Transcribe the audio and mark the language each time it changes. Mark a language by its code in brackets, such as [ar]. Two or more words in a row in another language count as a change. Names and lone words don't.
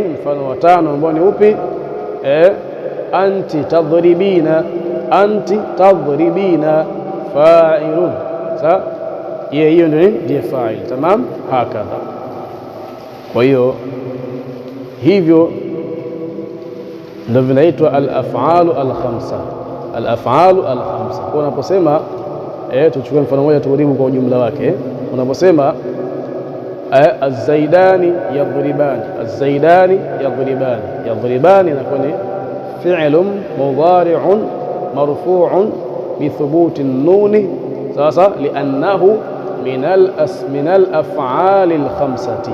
[sw] Mfano wa tano ambao ni upi? [ar] أنتِ تضربين أنتِ تضربين فاعل. [sw] Sawa, hiyo ndio ndiye fa'il. [ar] تمام هكذا. [sw] Kwa hiyo hivyo ndio vinaitwa [ar] الأفعال الخمسة الأفعال الخمسة. [sw] Kwa unaposema tuchukue mfano mmoja tuuribu kwa ujumla wake. [ar] Unaposema الزيدان يضربان الزيدان يضربان يضربان [sw] inakuwa ni [ar] فعل مضارع مرفوع بثبوت النون sasa لأنه من الأفعال الخمسة.